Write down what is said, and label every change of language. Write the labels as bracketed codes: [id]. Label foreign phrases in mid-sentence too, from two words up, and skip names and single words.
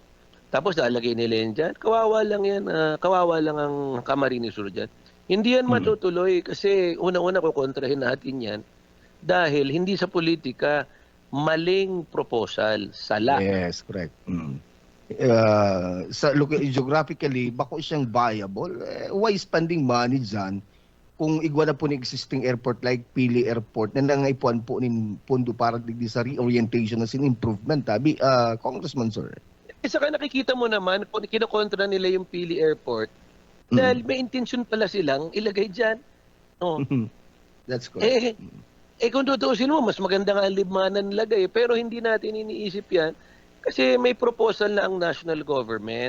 [tl] Tapos lalagay nila yan dyan. Kawawa lang yan. Kawawa lang ang Camarines Sur dyan. Hindi yan matutuloy kasi una-una kukontrahin natin yan dahil hindi sa politika, maling proposal, sala. [en] Yes, correct. Geographically, [bik] bako siyang viable. [en] Why spending money [bik] dyan kung igwa na po ng [en] existing airport like [bik] Pili Airport na nangaipuan po ng pondo para digdi sa reorientation na sin improvement, Congressman Sir? [tl] Saka nakikita mo naman, kinokontra nila yung Pili Airport dahil may intention pala silang ilagay dyan. [en] That's correct. [tl] Kung tutuusin mo, mas maganda nga ang libmanan nilagay. Pero hindi natin iniisip yan kasi may proposal na ang national government.